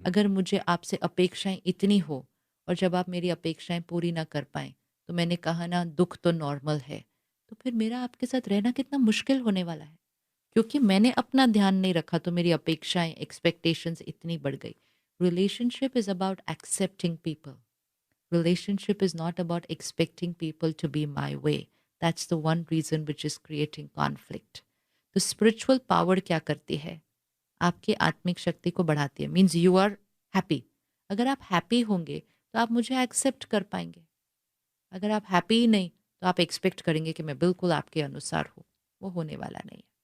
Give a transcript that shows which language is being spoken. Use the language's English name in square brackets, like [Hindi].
[Hindi] अगर मुझे आपसे अपेक्षाएं इतनी हो और जब आप मेरी अपेक्षाएं पूरी ना कर पाएं, तो मैंने कहा ना, दुख तो नॉर्मल है, तो फिर मेरा आपके साथ रहना कितना मुश्किल होने वाला है। क्योंकि मैंने अपना ध्यान नहीं रखा तो मेरी अपेक्षाएं, एक्सपेक्टेशंस इतनी बढ़ गई। [English] Relationship is about accepting people. Relationship is not about expecting people to be my way. That's the one reason which is creating conflict. [Hindi] तो स्पिरिचुअल पावर क्या करती है? आपकी आत्मिक शक्ति को बढ़ाती है। [English] Means you are happy. [Hindi] अगर आप हैप्पी होंगे तो आप मुझे एक्सेप्ट कर पाएंगे। अगर आप हैप्पी ही नहीं तो आप एक्सपेक्ट करेंगे कि मैं बिल्कुल आपके अनुसार हूँ। वो होने वाला नहीं है।